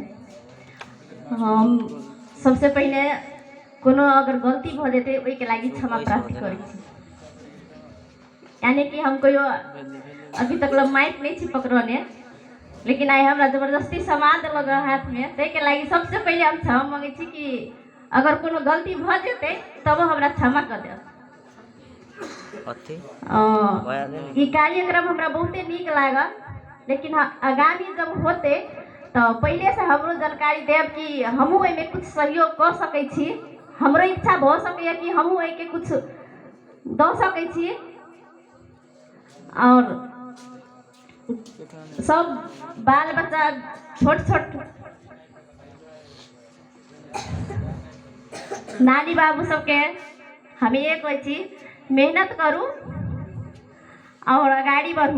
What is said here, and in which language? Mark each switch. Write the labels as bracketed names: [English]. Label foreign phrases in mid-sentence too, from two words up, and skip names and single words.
[Maithili] हम सबसे पहले कोनो अगर गलती भ जेते ओई के लागी क्षमा प्रार्थी करै छी। यानी कि हम कोई अभी तक माइक नहीं छी पकड़ने, लेकिन आई हमरा जबरदस्ती समाज लगा हाथ में, ते के लागी सबसे पहले हम क्षमा मांगे छी कि अगर कोनो गलती भ जेते तब हमरा क्षमा कर दे। ये कार्यक्रम हमरा बहुते नीक लागल, लेकिन आगामी जब होते तो पहले से हमरो जानकारी देव कि हमहू एमे कुछ सहयोग कर सकै छी। हमरो इच्छा भ सकै कि हमहू ए के कुछ द सकै छी। और सब बाल बच्चा छोट छोट नानी बाबू सबके हम ये कहै छी मेहनत करू और आगाड़ी बढ़ू।